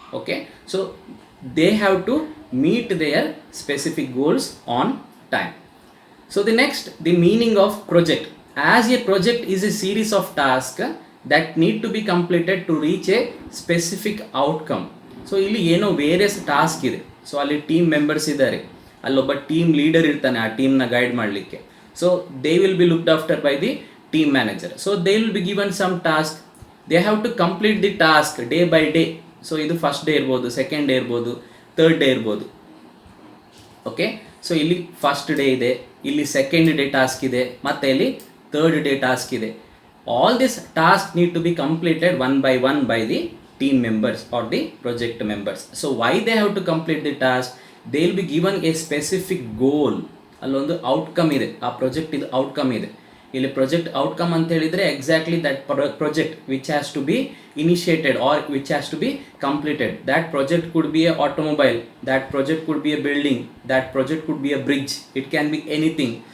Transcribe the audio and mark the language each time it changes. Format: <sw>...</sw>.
<en>Okay, so they have to meet their specific goals on time. So the next, the meaning of project. As a project is a series of tasks that need to be completed to reach a specific outcome.</en> <kn>So ಇಲ್ಲಿ ಏನೋ various task ಇದೆ. So ಅಲ್ಲಿ team members ಇದ್ದಾರೆ, ಅಲ್ಲೊಬ್ಬ team leader ಇರ್ತಾನೆ ಆ ಟೀಮ್ನ guide ಮಾಡಲಿಕ್ಕೆ.</kn> <en>So they will be looked after by the team manager. So they will be given some task, they have to complete the task day by day.</en> <kn>So ಇದು first day ಇರ್ಬೋದು, second day ಇರ್ಬೋದು, third day ಇರ್ಬೋದು. Okay, so ಇಲ್ಲಿ first day ಇದೆ, ಇಲ್ಲಿ second day task ಇದೆ, ಮತ್ತು ಇಲ್ಲಿ ಥರ್ಡ್ ಡೇ ಟಾಸ್ಕ್ ಇದೆ.</kn> <en>All this task need to be completed one by the team members or the project members. So why they have to complete the task? They will be given a specific goal.</en> <kn>ಅಲ್ಲೊಂದು outcome ಇದೆ, ಆ project ಇದು outcome ಇದೆ. ಇಲ್ಲಿ project outcome ಅಂತ ಹೇಳಿದರೆ</kn> <en>Exactly that project which has to be initiated or which has to be completed. That project could be a automobile, that project could be a building, that project could be a bridge, it can be anything.</en>